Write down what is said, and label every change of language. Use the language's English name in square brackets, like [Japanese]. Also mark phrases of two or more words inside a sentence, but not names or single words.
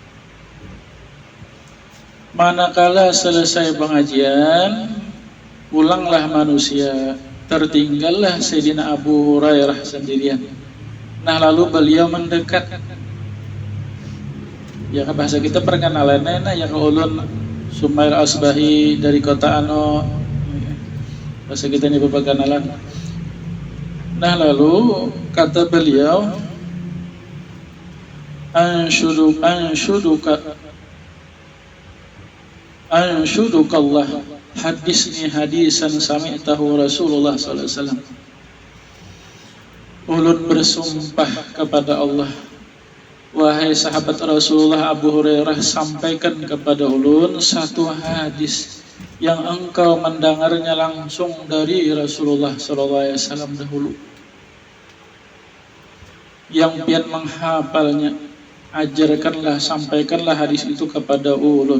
[Indonesian] Manakala selesai pengajian, pulanglah manusia, tertinggallah Sayyidina Abu Hurairah sendirian. Nah lalu beliau mendekat. Ya bahasa kita perkenalannya, ya ulun Sumair Asbahi dari kota Ano. bahasa kita ini bebaganalan. Nah lalu kata beliau, [Arabic] أنشدك الله، حدثني حديثا سمعته رسول الله صلى الله عليه وسلم. [Indonesian] Ulun bersumpah kepada Allah, wahai sahabat Rasulullah Abu Hurairah, sampaikan kepada ulun satu hadis yang engkau mendengarnya langsung dari Rasulullah [Arabic] صلى الله عليه وسلم [Indonesian] dahulu, yang pian menghafalnya, ajarkanlah, sampaikanlah hadis itu kepada ulun.